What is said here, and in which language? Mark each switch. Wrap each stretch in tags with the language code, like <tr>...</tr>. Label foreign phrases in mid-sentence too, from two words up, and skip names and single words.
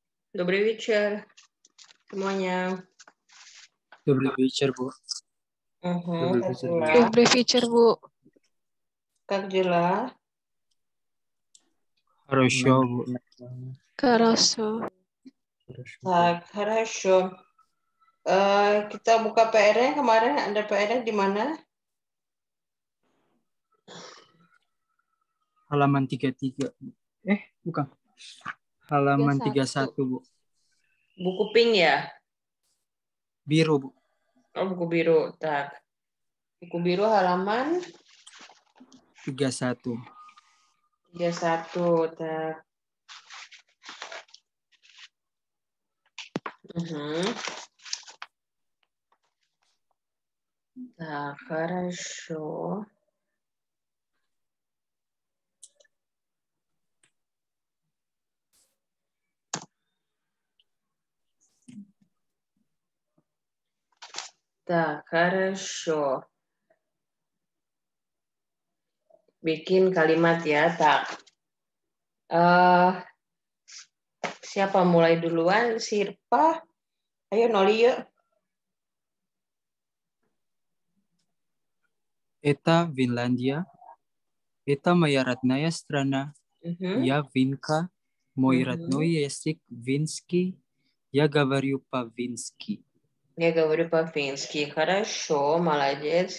<ru>Добрый вечер semuanya. Добрый вечер, Bu. Добрый Как вечер, Bu. дела? Добрый вечер, Bu. Как дела? Хорошо, Bu. Хорошо. Так, хорошо.</ru> <id>Kita buka PR-nya kemarin, ada PR-nya di mana? Halaman 33. Bukan. Halaman 31, Bu. Buku pink ya? Biru, Bu. Oh, buku biru. Tak. Buku biru halaman 31. 31.</id> <ru>Так. Так, хорошо. Так, хорошо.</ru> <id>Bikin kalimat ya, tak. Siapa mulai duluan? Sirpa. Ayo, Noli yuk.</id> <ru>Это Финляндия. Это моя родная страна. Я Винка. Мой родной язык финский. Я говорю по-фински. Я говорю по-фински. Хорошо, молодец.</ru>